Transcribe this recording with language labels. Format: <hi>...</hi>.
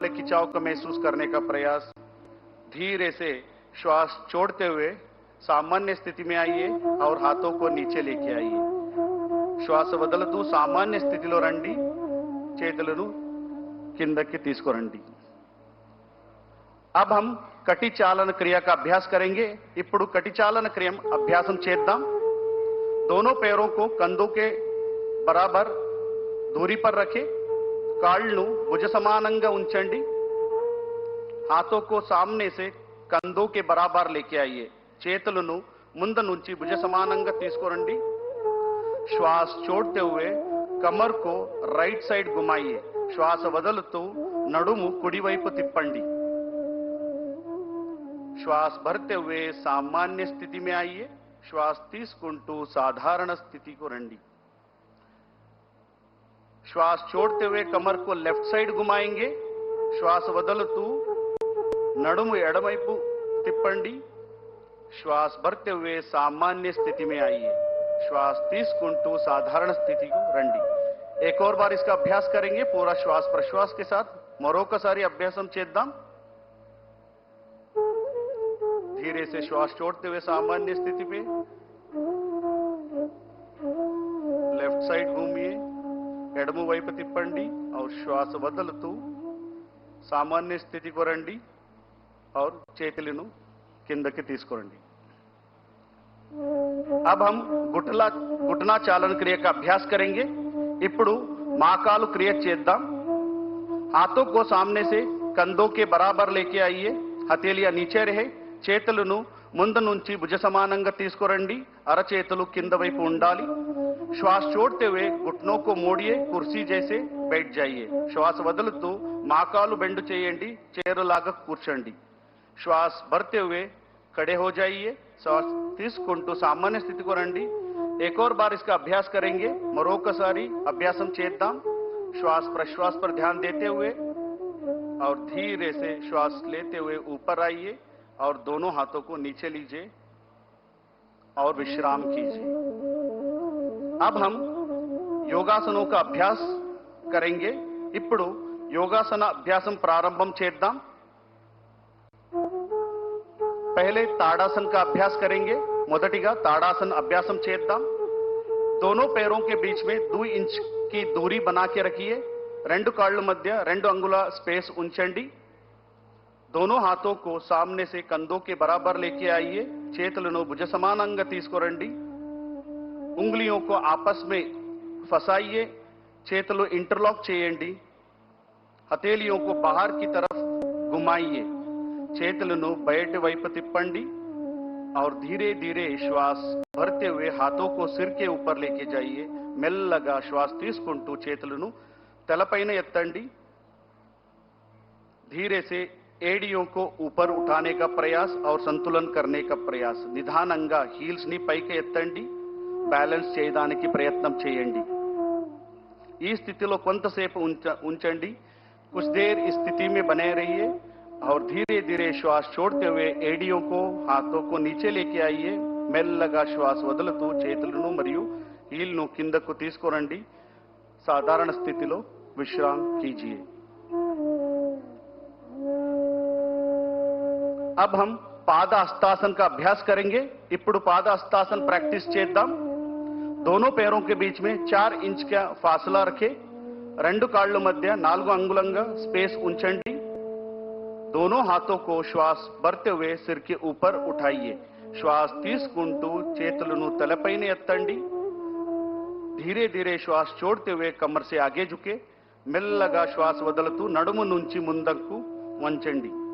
<hi>खिंचाव को महसूस करने का प्रयास। धीरे से श्वास छोड़ते हुए सामान्य स्थिति में आइए और हाथों को नीचे लेके आइए।</hi> <te>శ్వాస వదులుతూ సామాన్య స్థితిలో రండి, చేతులను కిందకి తీసుకురండి।</te> <hi>अब हम कटी चालन क्रिया का अभ्यास करेंगे।</hi> <te>ఇప్పుడు कटी चालन क्रिया अभ्यासम చేద్దాం।</te> <hi>दोनों पैरों को कंधों के बराबर दूरी पर रखें।</hi> <te>కాళ్ళను భుజ సమానంగా ఉంచండి।</te> <hi>हाथों को सामने से कंधों के बराबर लेके आइए।</hi> <te>చేతులను ముందు నుంచి భుజ సమానంగా తీసుకురండి।</te> <hi>श्वास छोड़ते हुए कमर को राइट साइड घुमाइए।</hi> <te>श्वास వదులుతూ నడుము కుడి వైపు తిప్పండి।</te> <hi>श्वास भरते हुए सामान्य स्थिति में आइए।</hi> <te>श्वास తీసుకుంటూ साधारण स्थिति को రండి।</te> <hi>श्वास छोड़ते हुए कमर को लेफ्ट साइड घुमाएंगे।</hi> <te>श्वास వదులుతూ నడుము ఎడమవైపు తిప్పండి।</te> <hi>श्वास भरते हुए सामान्य स्थिति में आइए।</hi> <te>श्वास తీసుకుంటూ साधारण स्थिति को రండి।</te> <hi>एक और बार इसका अभ्यास करेंगे पूरा श्वास प्रश्वास के साथ।</hi> <te>మరొకసారి అభ్యాసం చేద్దాం।</te> <hi>धीरे से श्वास छोड़ते हुए सामान्य स्थिति पे लेफ्ट साइड घूमिए,</hi> <te>ఎడమ వైపు తిప్పండి</te> <hi>और</hi> <te>श्वास వదులుతూ सामान्य स्थिति को రండి</te> <hi>और</hi> <te>చేతులను కిందకి తీసుకురండి।</te> <hi>अब हम घुटना चालन क्रिया का अभ्यास करेंगे।</hi> <te>ఇప్పుడు మాకాలు క్రియ చేద్దాం।</te> <hi>हाथों को सामने से कंधों के बराबर लेके आइए। हथेलियां नीचे रहे।</hi> <te>చేతులను ముందు నుంచి భుజ సమానంగా తీసుకురండి। అరచేతులు కింద వైపు ఉండాలి।</te> <hi>श्वास छोड़ते हुए घुटनों को मोड़िए, कुर्सी जैसे बैठ जाइए।</hi> <te>श्वास వదులుతూ మాకాలు బెండు చేయండి, చైరులాగా కూర్చోండి।</te> <hi>श्वास भरते हुए खड़े हो जाइए।</hi> <te>श्वास తీసుకుంటూ सामान्य स्थिति को రండి।</te> <hi>एक और बार इसका अभ्यास करेंगे।</hi> <te>మరొకసారి అభ్యాసం చేద్దాం।</te> <hi>श्वास प्रश्वास पर ध्यान देते हुए और धीरे से श्वास लेते हुए ऊपर आइए और दोनों हाथों को नीचे लीजिए और विश्राम कीजिए। अब हम योगासनों का अभ्यास करेंगे।</hi> <te>ఇప్పుడు యోగాసన అభ్యాసం ప్రారంభం చేద్దాం।</te> <hi>पहले ताड़ासन का अभ्यास करेंगे।</hi> <te>మొదటిగా ताड़ासन अभ्यासम చేద్దాం।</te> <hi>दोनों पैरों के बीच में 2 इंच की दूरी बना के रखिए।</hi> <te>రెండు కాళ్ళ మధ్య 2 అంగుళ स्पेस ఉంచండి।</te> <hi>दोनों हाथों को सामने से कंधों के बराबर लेके आइए।</hi> <te>చేతులను భుజ సమానంగా తీసుకురండి।</te> <hi>उंगलियों को आपस में फंसाइए।</hi> <te>చేతులు इंटरलॉक చేయండి।</te> <hi>हथेलियों को बाहर की तरफ घुमाइए।</hi> <te>చేతులను బయటి వైపు తిప్పండి</te> <hi>और धीरे धीरे श्वास भरते हुए हाथों को सिर के ऊपर लेके जाइए।</hi> <te>మెల్లగా श्वास తీసుకుంటూ చేతులను తలపైన ఎత్తండి।</te> <hi>धीरे से एड़ियों को ऊपर उठाने का प्रयास और संतुलन करने का प्रयास।</hi> <te>నిదానంగా హీల్స్ ని పైకి ఎత్తండి, బ్యాలెన్స్ చేయడానికి ప్రయత్నం చేయండి। ఈ స్థితిలో కొంతసేపు ఉంచండి।</te> <hi>कुछ देर इस स्थिति में बने रहिए और धीरे धीरे श्वास छोड़ते हुए एड़ियों को हाथों को नीचे लेके आइए।</hi> <te>మెల్లగా శ్వాస వదులుతూ చేతులను మరియు హీల్ను కిందకు తీసుకురండి। సాధారణ స్థితిలో విశ్రామ్ कीजिए।</te> <hi>अब हम पाद हस्तासन का अभ्यास करेंगे।</hi> <te>ఇప్పుడు पाद हस्तासन प्रैक्टिस చేద్దాం।</te> <hi>दोनों पैरों के बीच में 4 इंच का फासला रखें।</hi> <te>రెండు కాళ్ళ మధ్య 4 అంగుళంగా स्पेस ఉంచండి।</te> <hi>दोनों हाथों को श्वास भरते हुए सिर के ऊपर उठाइए।</hi> <te>श्वास తీసుకుంటూ చేతులను తలపైన ఎత్తండి।</te> <hi>धीरे धीरे श्वास छोड़ते हुए कमर से आगे झुके।</hi> <te>మెల్లగా श्वास వదులుతూ నడుము నుంచి ముందుకు వంచండి।</te>